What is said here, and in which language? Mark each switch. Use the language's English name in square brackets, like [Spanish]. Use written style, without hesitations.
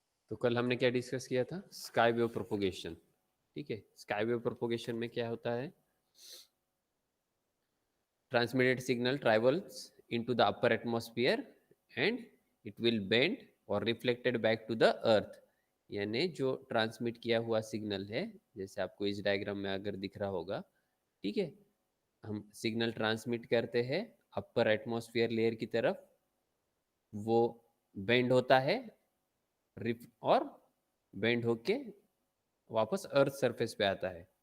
[Hindi] तो कल हमने क्या डिस्कस किया था? Sky wave propagation. ठीक है, स्काई वेव प्रोपोगेशन में क्या होता है? [English] transmitted signal travels into the upper atmosphere and it will bend or reflected back to the earth। [Hindi] यानी जो ट्रांसमिट किया हुआ सिग्नल है, जैसे आपको इस डायग्राम में अगर दिख रहा होगा, ठीक है, हम सिग्नल ट्रांसमिट करते हैं अपर एटमॉस्फेयर लेयर की तरफ, वो बेंड होता है और बेंड होके वापस अर्थ सरफेस पे आता है।